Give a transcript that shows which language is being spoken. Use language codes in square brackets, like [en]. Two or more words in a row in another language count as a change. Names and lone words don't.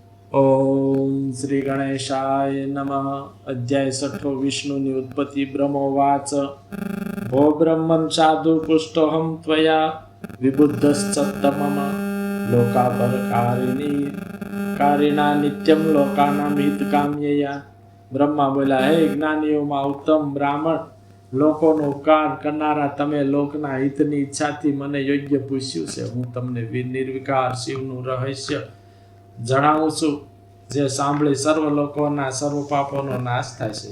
[sa] ओम श्री गणेशाय नमः। [gu] અધ્યાય 6 વિષ્ણુની ઉત્પત્તિ। [sa] ब्रह्मोवाच भो ब्रह्मन् साधु पुष्टोऽहं त्वया विबुद्धश्चत्तमम लोकापरकारिणा नित्यं लोकानां हितकाम्यया। [gu] બ્રહ્મા બોલ્યા, હે જ્ઞાનીઓમાં ઉત્તમ બ્રાહ્મણ, લોકોનો ઉપકાર કરનારા તમે લોકના હિતની ઈચ્છાથી મને યોગ્ય પૂછ્યું છે. હું તમને નિર્વિકાર શિવનું રહસ્ય જણાવું છું, જે સાંભળી સર્વ લોકોના સર્વ પાપોનો નાશ થાય છે.